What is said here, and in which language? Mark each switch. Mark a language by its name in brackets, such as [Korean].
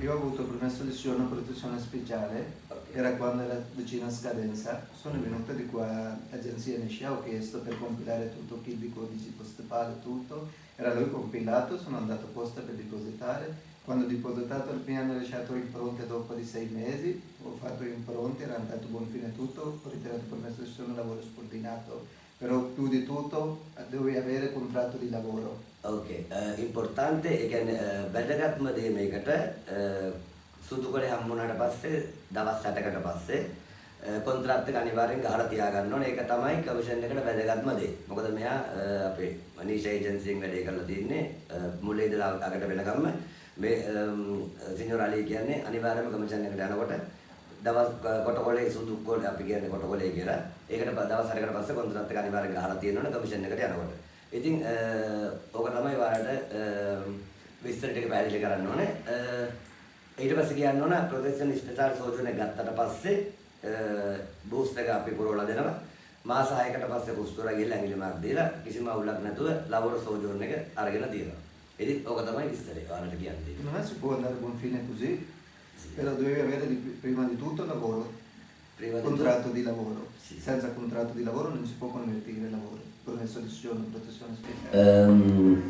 [Italian] Io ho avuto permesso di soggiorno protezione speciale, era quando era vicino a scadenza, sono venuto di qua all'agenzia Nisha, ho chiesto per compilare tutto il codice postale, tutto, era lui compilato, sono andato apposta per depositare. Quando ho depositato mi hanno lasciato impronte dopo di 6 mesi, ho fatto impronte, era andato buon fine tutto, ho ritirato il permesso di soggiorno lavoro subordinato, però più di tutto dovevi avere contratto di lavoro. Ok, importante è che [Sinhala] වැදගත්ම දේ මේකට සුදු කොලේ හම්බුනාට පස්සේ දවස් 8කට පස්සේ කොන්ත්‍රාත් එක අනිවාර්යෙන් ගහලා තියාගන්න ඕනේ. ඒක තමයි කමිෂන් එකට වැදගත්ම දේ. මොකද මෙයා අපේ නීෂා ඒජන්සියෙන් වැඩේ කරලා තින්නේ මුලින් ඉඳලා අගට වෙනකම්ම මේ සිනියර් අලි කියන්නේ අනිවාර්යයෙන්ම කමිෂන් එකට යනකොට දවස් කොටකොලේ සුදු කොලේ අපි කියන්නේ කොටකොලේ කියලා. ඒකට දවස් 8කට පස්සේ කොන්ත්‍රාත් එක අනිවාර්යෙන් ගහලා තියෙන්න ඕනේ කමිෂන් එකට යනකොට. ඉතින් ඕක තමයි ඔයාලට විස්තර ටික පැහැදිලි කරන්න ඕනේ. ඊට පස්සේ කියන්න ඕන ප්‍රොටෙක්ෂන් ස්පෙෂල් සෝජෝන එක ගත්තට පස්සේ බූස්ට් එක අපි පුරවලා දෙනවා. මාස 6කට පස්සේ කුස්තුරා ගිහලා ඇඟිලි මාක් දීලා කිසිම අවුලක් නැතුව ලවර සෝජෝන එක අරගෙන තියෙනවා. ඉතින් ඕක තමයි විස්තරය ඔයාලට කියන්නේ. [Italian] Non si può andare a buon fine così, però dovevi avere prima di tutto lavoro, contratto di lavoro. Senza contratto di lavoro non si può convertire il lavoro. Permesso di soggiorno, protezione speciale.